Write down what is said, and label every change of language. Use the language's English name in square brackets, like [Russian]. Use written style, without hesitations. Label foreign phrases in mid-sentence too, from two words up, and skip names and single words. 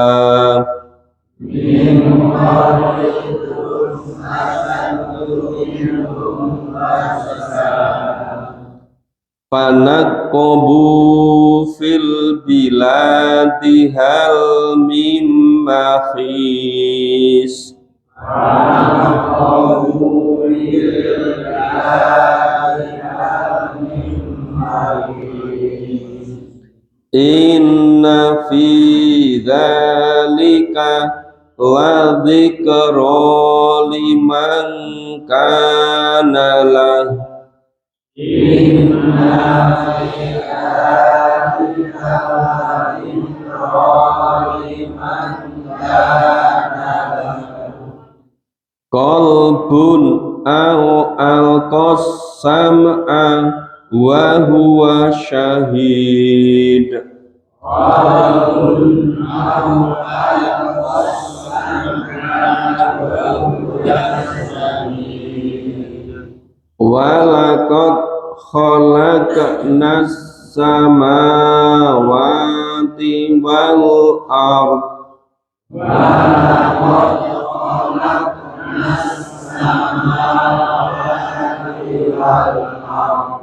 [Arabic] فنقبوا في البلاد هل من محيص. إن في ذلك لذكرى لمن كان له. قلب أو ألقى السمع وهو شهيد. قلب أو ألقى السمع وهو شهيد. ولقد خلقنا السماوات والأرض. ولقد خلقنا السماوات والأرض.